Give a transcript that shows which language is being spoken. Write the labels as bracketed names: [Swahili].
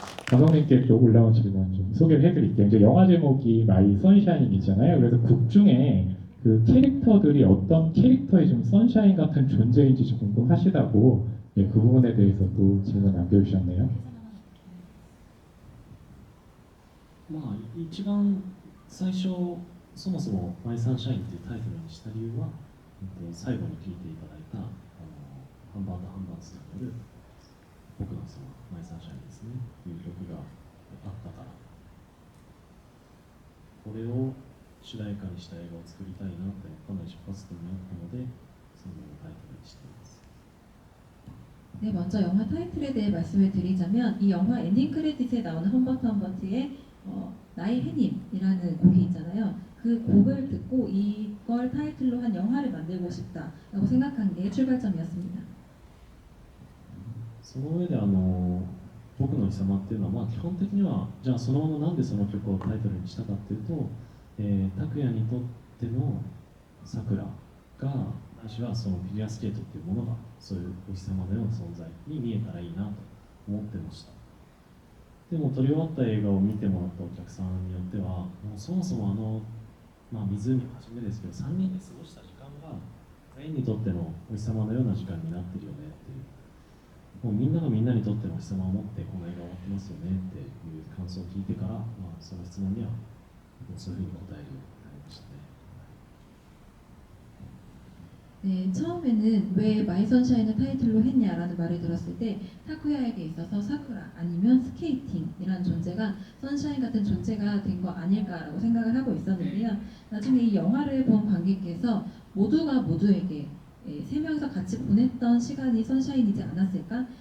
[Korean] 배우님께 또 올라온 질문 좀 소개를 해드릴게요. 이제 영화 제목이 마이 선샤인이잖아요. 그래서 극 중에 그 캐릭터들이 어떤 캐릭터의 좀 선샤인 같은 존재인지 좀 궁금하시다고 예, 그 부분에 대해서도 질문 남겨주셨네요. [Japanese] まあ一番最初そもそも「マイ・サンシャイン」というタイトルにした理由は、最後に聞いていただいたハンバート・ハンバーツさんによる「僕のそのマイ・サンシャイン」ですねという曲があったから、これを主題歌にした映画を作りたいなってかなり出発点にあったので、そのタイトルにしています。 [Korean] 네, 먼저 영화 타이틀에 대해 말씀을 드리자면 이 영화 엔딩 크레딧에 나오는 험버트 험버트의 나의 해님이라는 곡이 있잖아요. 그 곡을 듣고 이걸 타이틀로 한 영화를 만들고 싶다라고 생각한 게 출발점이었습니다. [Japanese] その上で僕の貴様っていうのは、まあ、基本的にはじゃあそのままなんでその曲をタイトルにしたかっていうと、拓哉にとってのさくらがないしはそのフィギュアスケートっていうものがそういうお日様のような存在に見えたらいいなと思ってました。でも撮り終わった映画を見てもらったお客さんによってはもうそもそもまあ、湖をはじめですけど3人で過ごした時間が全員にとってのお日様のような時間になってるよねっていう、もうみんながみんなにとってのお日様を持ってこの映画終わってますよねっていう感想を聞いてから、まあ、その質問にはそういうふうに答えるようになりましたね。 [Korean] 네, 처음에는 왜 마이 선샤인을 타이틀로 했냐라는 말을 들었을 때 타쿠야에게 있어서 사쿠라 아니면 스케이팅이라는 존재가 선샤인 같은 존재가 된 거 아닐까라고 생각을 하고 있었는데요. 나중에 이 영화를 본 관객께서 모두가 모두에게 세 명이서 같이 보냈던 시간이 선샤인이지 않았을까?